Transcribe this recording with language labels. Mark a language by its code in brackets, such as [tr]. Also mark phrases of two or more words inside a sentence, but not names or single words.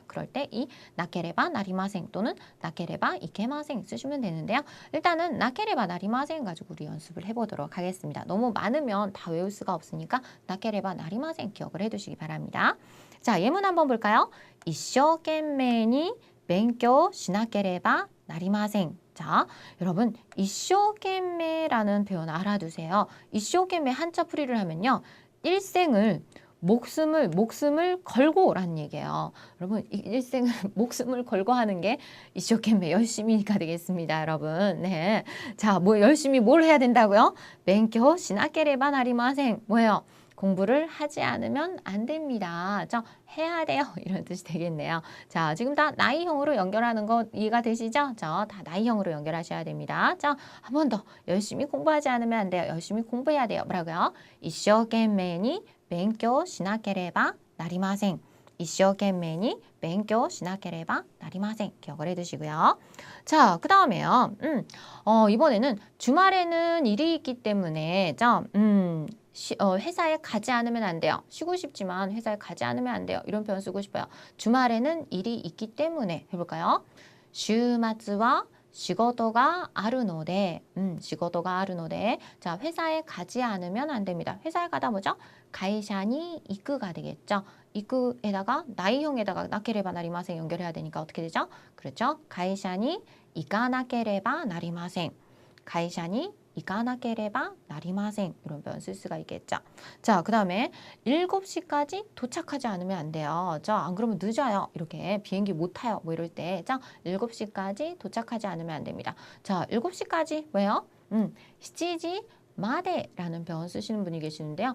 [ko] 그럴 때 이 [ja] なければなりません [ko] 또는 [ja] なければいけません [ko] 쓰시면 되는데요. 일단은 [ja] なければなりません [ko] 가지고 우리 연습을 해보도록 하겠습니다. 너무 많으면 다 외울 수가 없으니까 [ja] なければなりません [ko] 기억을 해두시기 바랍니다. 자, 예문 한번 볼까요? [ja] 一生懸命に勉強しなければなりません. [ko] 자, 여러분 이쇼懸命라는 표현 알아두세요. 이쇼懸命 한자 풀이를 하면요, 일생을 목숨을 걸고 라는 얘기예요. 여러분 일생을 목숨을 걸고 하는 게 이쇼懸命 열심히가 되겠습니다. 여러분. 네. 자, 뭐 열심히 뭘 해야 된다고요? [ja] 勉強しなければなりません. [ko] 뭐예요? 공부를 하지 않으면 안 됩니다. 해야 돼요. 이런 뜻이 되겠네요. 자, 지금 다 나이형으로 연결하는 거 이해가 되시죠? 다 나이형으로 연결하셔야 됩니다. 한 번 더. 열심히 공부하지 않으면 안 돼요. 열심히 공부해야 돼요. 뭐라고요? [ja] 一生懸命に勉強しなければなりません. 一生懸命に勉強しなければなりません. [ko] 기억을 해두시고요. 자, 그 다음에요. 이번에는 주말에는 일이 있기 때문에 회사에 가지 않으면 안 돼요. 쉬고 싶지만 회사에 가지 않으면 안 돼요. 이런 표현 쓰고 싶어요. 주말에는 일이 있기 때문에 해볼까요? [ja] 週末は仕事があるので, 仕事があるので. [ko] 자, 회사에 가지 않으면 안 됩니다. 회사에 가다 뭐죠? [ja] 会社に行くが 되겠죠. [ko] 이끄에다가 나이형에다가 [ja] なければなりません [ko] 연결해야 되니까 어떻게 되죠? 그렇죠? [ja] 会社に行かなければなりません. 会社に行かなければなりません. [ko] 이런 표현 쓸 수가 있겠죠. 자, 그 다음에 7시까지 도착하지 않으면 안 돼요. 안 그러면 늦어요. 이렇게 비행기 못 타요. 뭐 이럴 때 7시까지 도착하지 않으면 안 됩니다. 자, 7시까지 왜요? 7시 마데라는 표현 쓰시는 분이 계시는데요.